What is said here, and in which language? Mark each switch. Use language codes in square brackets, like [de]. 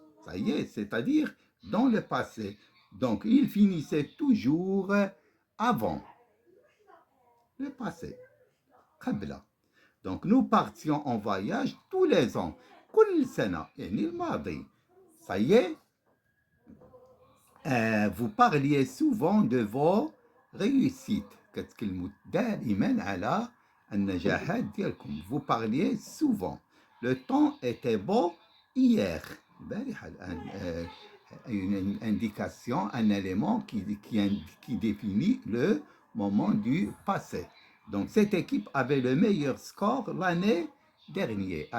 [fr] Ça y est, c'est-à-dire dans le passé. Donc, il finissait toujours avant le passé. [ar] قبل. [fr] Donc, nous partions en voyage tous les ans. [ar] كل سنة يعني الماضي. [fr] Ça y est, vous parliez souvent de vos réussites. [ar] كتكلموا دائما على النجاحات ديالكم. [fr] Vous parliez souvent. Le temps était beau hier. البارحة الآن une indication, un élément qui définit le moment du passé. Donc cette équipe avait le meilleur score l'année dernière.